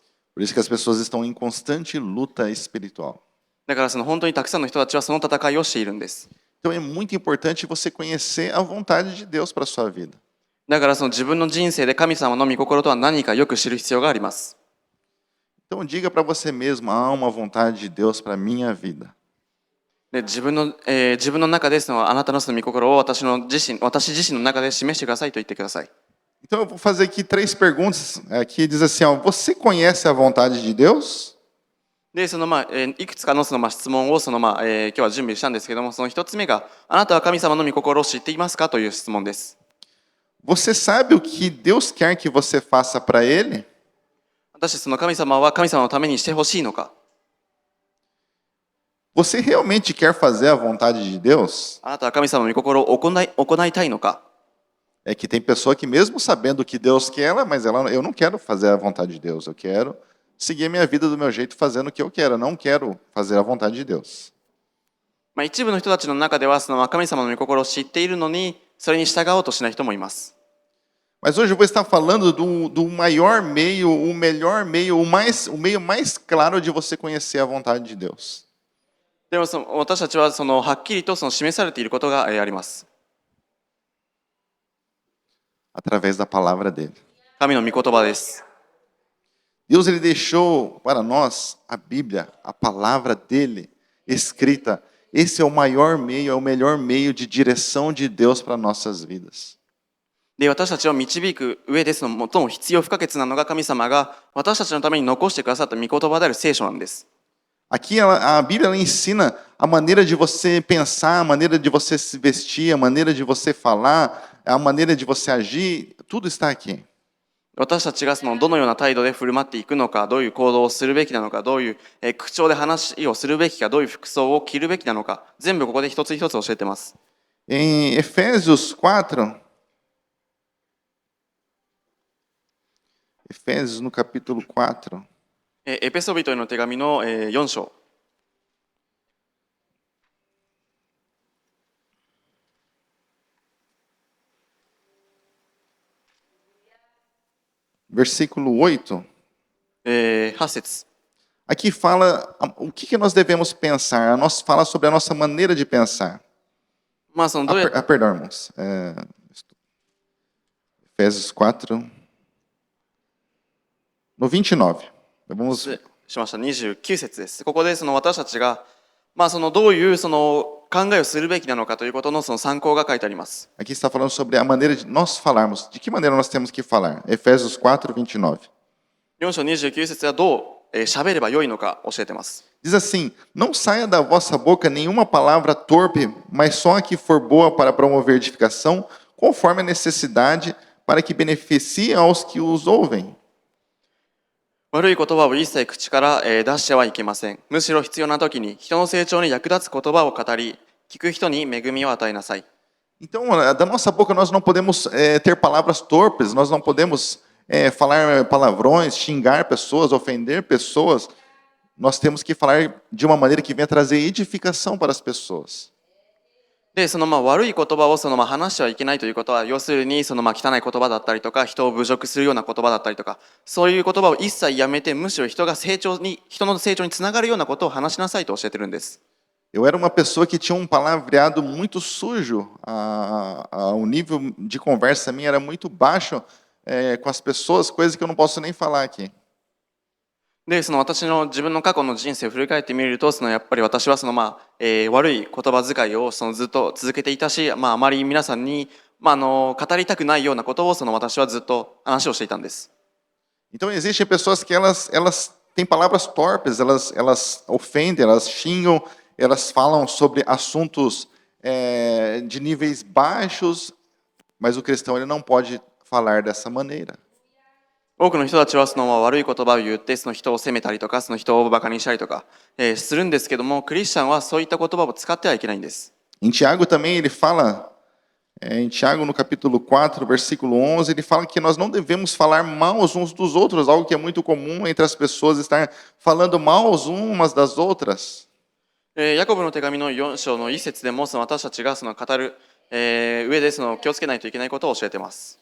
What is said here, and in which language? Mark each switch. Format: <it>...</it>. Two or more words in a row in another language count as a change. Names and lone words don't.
<pt>Por isso que as pessoas estão em constante luta espiritual.</pt> <ja>だからその本当にたくさんの人たちはその戦いをしているんです。</ja> <pt>Então é muito importante você conhecer a vontade de Deus para a sua vida.</pt> <ja>だからその自分の人生で神様の御心とは何かよく知る必要があります。</ja> <pt>Então diga para você mesmo, há uma vontade de Deus para a minha vida.</pt> <ja>で自分の中でそのあなたのその御心を私自身の中で示してくださいと言ってください。</ja> <pt>Então eu vou fazer aqui 3 perguntas. Aqui diz assim, ó, você conhece a vontade de Deus?</pt> <ja>でそのいくつかのその質問を今日は準備したんですけども、その一つ目があなたは神様の御心を知っていますかという質問です。</ja> <pt>Você sabe o que Deus quer que você faça para Ele?</pt> <ja>果たしてその神様は神様のためにしてほしいのか。</ja> <pt>Você realmente quer fazer a vontade de Deus?</pt> <ja>あなたは神様の御心を行いたいのか。</ja> <pt>É que tem pessoa que mesmo sabendo o que Deus quer, eu não quero fazer a vontade de Deus, eu quero seguir a minha vida do meu jeito fazendo o que eu quero, eu não quero fazer a vontade de Deus.</pt> <ja>一部の人たちの中ではその神様の御心を知っているのにそれに従おうとしない人もいます。</ja> <pt>Mas hoje eu vou estar falando do maior meio, o melhor meio, o meio mais claro de você conhecer a vontade de Deus.</pt> <ja>でも私たちははっきりと示されていることがあります。</ja> <pt>Através da palavra dele.</pt> <ja>神の御言葉です。</ja> <pt>Deus ele deixou para nós a Bíblia, a palavra dele escrita. Esse é o maior meio, é o melhor meio de direção de Deus para nossas vidas.</pt> <ja>で、私たちを導く上で最も必要不可欠なのが神様が私たちのために残してくださった御言葉である聖書なんです。</ja> <pt>Aqui a Bíblia ela ensina a maneira de você pensar, a maneira de você se vestir, a maneira de você falar, a maneira de você agir, tudo está aqui.</pt> <ja>私たちがどのような態度で振る舞っていくのか、どういう行動をするべきなのか、どういう口調で話をするべきか、どういう服装を着るべきなのか、全部ここで一つ一つ教えてます。</ja> <pt>Em Efésios 4, Efésios no capítulo 4,</pt> <ja>エペソビトへの手紙の4章。</ja> <pt>versículo 8.</pt> <ja>8節。</ja> <pt>Aqui fala o que nós devemos pensar, fala sobre a nossa maneira de pensar.</pt> <ja>どうや</ja> <pt>Perdão, irmãos. Efésios 4, no 29. Vamos...</pt> <ja>しました29節です。ここで私たちが、どういう考えをするべきなのかということの参考が書いてあります。</ja> <pt>Aqui está falando sobre a maneira de nós falarmos. De que maneira nós temos que falar? Efésios 4, 29.</pt> <ja>4 章29節はどう喋ればよいのか教えてます。</ja> <pt>Diz assim, não saia da vossa boca nenhuma palavra torpe, mas só a que for boa para promover edificação, conforme a necessidade, para que beneficie aos que os ouvem.</pt> <ja>悪い言葉を一切口から出してはいけません。むしろ必要な時に人の成長に役立つ言葉を語り、聞く人に恵みを与えなさい。</ja> <pt>Então, da nossa boca nós não podemos ter palavras torpes, nós não podemos falar palavrões, xingar pessoas, ofender pessoas. Nós temos que falar de uma maneira que venha trazer edificação para as pessoas.</pt> <ja>で、悪い言葉を話してはいけないということは、要するに汚い言葉だったりとか、人を侮辱するような言葉だったりとか、そういう言葉を一切やめて、むしろ人の成長につながるようなことを話しなさいと教えてるんです。</ja> <pt>Eu era uma pessoa que tinha palavreado muito sujo. O nível de conversa minha era muito baixo com as pessoas, coisas que eu não posso nem falar aqui.</pt> <ja>で、私の自分の過去の人生を振り返ってみると、やっぱり私は悪い言葉遣いをずっと続けていたし、あまり皆さんに、語りたくないようなことを私はずっと話をしていたんです。</ja> <pt>Então existem pessoas que elas têm palavras torpes, elas ofendem, elas xingam, elas falam sobre assuntos de níveis baixos, mas o cristão ele não pode falar dessa maneira.</pt> <ja>多くの人たちはその悪い言葉を言ってその人を責めたりとかその人をバカにしたりとか、するんですけども、クリスチャンはそういった言葉を使ってはいけないんです。</ja> <pt>Em Tiago também ele fala, em Tiago no capítulo 4, versículo 11, ele fala que nós não devemos falar mal uns dos outros, algo que é muito comum entre as pessoas, estar falando mal umas das outras.</pt> <ja>ヤコブの手紙の4章の1節でもその私たちがその語る、上でその気をつけないといけないことを教えています。</ja>